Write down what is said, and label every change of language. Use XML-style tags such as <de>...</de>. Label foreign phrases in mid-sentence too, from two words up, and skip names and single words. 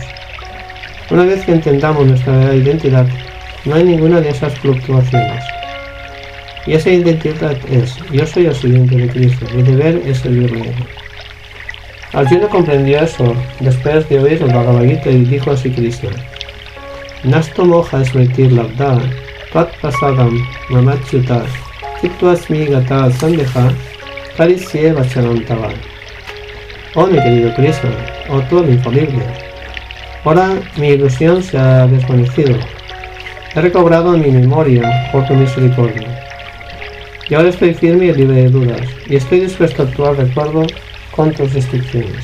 <es>Una vez que entendamos nuestra verdadera identidad, no hay ninguna de esas fluctuaciones. Y esa identidad es: yo soy el sirviente de Krishna, mi deber es servirle. Arjuna comprendió eso después de oír el Bhagavad Gita y dijo así:</es> <sa>Krishna: नस्तो मोज स्मृतिर् लब्द त्वत् प्रसादम् ममच्युत चित्त्वस्मि गत सन्देह करिस्ये वचनन्तव.</sa> <es>Oh mi querido Krishna, oh tú el infalible, ahora mi ilusión se ha desvanecido, he recobrado mi memoria por tu misericordia, y ahora estoy firme y libre de dudas, y estoy dispuesto a actuar de acuerdo con tus instrucciones.</es>